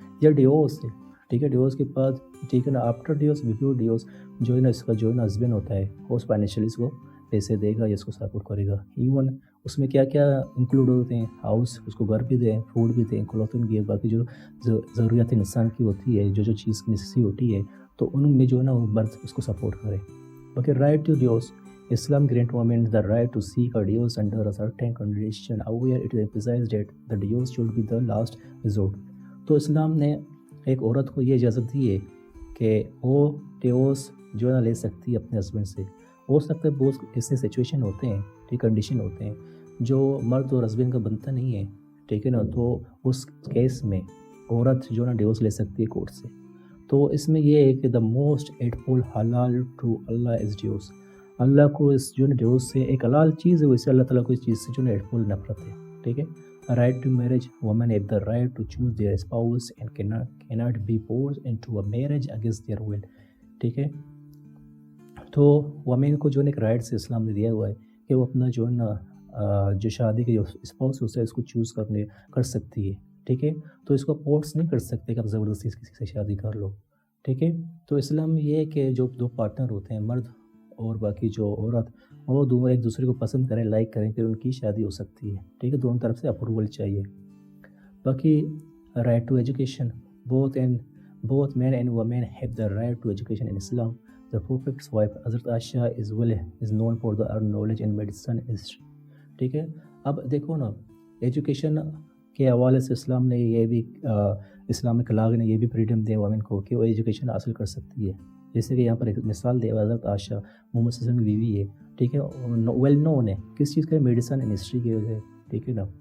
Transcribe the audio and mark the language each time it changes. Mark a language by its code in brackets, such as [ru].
[ur] یا ڈیورس ہے ٹھیک ہے، ڈیورس کے بعد ٹھیک ہے نا آفٹر ڈیورس، بیفور ڈیورس جو ہے نا اس کا جو ہے نا ہسبینڈ ہوتا ہے وہ فائنینشلی اس کو پیسے دے گا یا اس کو سپورٹ کرے گا. ایون اس میں کیا کیا انکلوڈ ہوتے ہیں، ہاؤس، اس کو گھر بھی دیں، فوڈ بھی دیں، کلوتھنگ بھی ہے، باقی جو ضروریات انسان کی ہوتی ہے، جو چیز کی نیسیسری ہوتی ہے تو ان میں جو ہے نا وہ مرد اس کو سپورٹ کرے. [en] باقی right to divorce, Islam grants women the right to seek a divorce under a certain condition. However, it emphasizes that the divorce should be the last resort. [ur] تو اسلام نے ایک عورت کو یہ اجازت دی ہے کہ وہ ڈیورس جو ہے نا لے سکتی ہے اپنے ہسبینڈ سے. ہو سکتا ہے بہت ایسے سچویشن ہوتے ہیں ٹھیک، کنڈیشن ہوتے ہیں جو مرد اور ہسبینڈ کا بنتا نہیں ہے ٹھیک ہے نا، تو اس کیس میں عورت جو ہے نا ڈیورس لے سکتی ہے کورٹ سے. تو اس میں یہ ہے کہ [en] The most hateful halal to Allah is divorce. [ur] اللہ کو اس جو ہے ڈیورس سے ایک حلال چیز ہے، ویسے اللہ تعالیٰ کو اس چیز سے جو ہے ایٹفل نفرت ہے ٹھیک ہے. [en] right to marriage, women have the right to choose their spouse and cannot be forced into a marriage against their will [ur] ٹھیک ہے. تو وومین کو جو ہے ایک رائٹس اسلام نے دیا ہوا ہے کہ وہ اپنا جو ہے نا جو شادی کے جو اسپاؤس ہوتا ہے اس کو چوز کر سکتی ہے ٹھیک ہے. تو اس کو فورس نہیں کر سکتے کہ آپ زبردستی کسی سے شادی کر لو ٹھیک ہے. تو اسلام میں یہ ہے کہ جو دو پارٹنر ہوتے ہیں، مرد اور باقی جو عورت، وہ دونوں ایک دوسرے کو پسند کریں، لائک کریں، پھر ان کی شادی ہو سکتی ہے ٹھیک ہے. دونوں طرف سے اپروول چاہیے. [en] باقی right to education, both men and women have the right to education in Islam. The Prophet's wife Hazrat Aisha is known for her knowledge in medicine and history [ur] ٹھیک ہے. اب دیکھو نا، ایجوکیشن کے حوالے سے اسلام نے یہ بھی اسلامک لاء نے یہ بھی فریڈم دیا وومن کو کہ وہ ایجوکیشن حاصل کر سکتی ہے. جیسے کہ یہاں پر ایک مثال دے، حضرت عائشہ محمد صلی اللہ علیہ وسلم کی بیوی ہے ٹھیک ہے، ویل نون ہے کس چیز کا، میڈیسن اینڈ ہسٹری کی وجہ ٹھیک ہے نا.